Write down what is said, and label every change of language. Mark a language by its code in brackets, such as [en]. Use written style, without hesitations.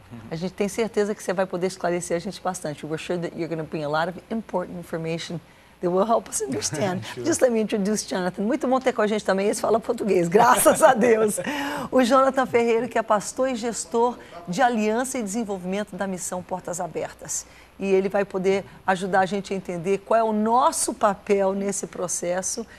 [pt] A gente tem certeza que você vai poder esclarecer a gente bastante. [en] We're sure that you're going to bring a lot of important information that will help us understand. Sure. Just let me introduce Jonathan. [pt] Muito bom ter com a gente também. Esse fala português, graças a Deus. O Jonathan Ferreira, que é pastor e gestor de aliança e desenvolvimento da missão Portas Abertas. E ele vai poder ajudar a gente a entender qual é o nosso papel nesse processo.